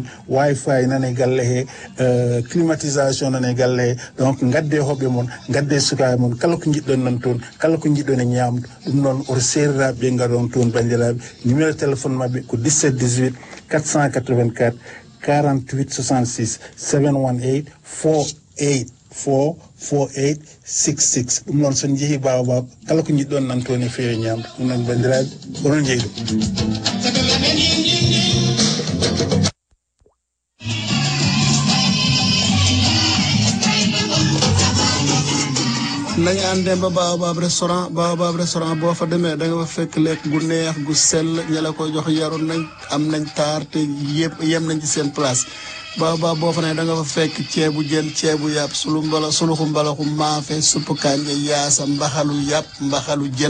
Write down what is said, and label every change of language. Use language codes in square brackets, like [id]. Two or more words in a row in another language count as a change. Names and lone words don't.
[ff] wifi nane galle he climatisation nane galle he donc gadde hoɓɓe moon gadde sukaɓe moon kala ko jiɗɗon nan toon kala ko jiɗɗon e ñamdu ɗum noon oto seriraɓe ɓe garon toon bandiraɓe numéro téléphone mabɓe ko 17 18 484 48 66 718 48 66 ɗum noon son jeehi Baobab kala ko jiɗɗon nan toon e feewi ñamdu ɗum noon bandiraɓe onon jeeyi [wo] nañu àndee ba Baobab restaurant boo fa demee da nga fa fekk lekk gu neex gu sell ña la koy jox yaru nañ am nañ taar te yëpp yem nañ ci seen place Baobab boo fa ne da nga fa fekk ceebu jën ceebu yàpp suluxu mbalaxu maafe supp kànja yaasa mbaxalu yàpp mbaxalu jën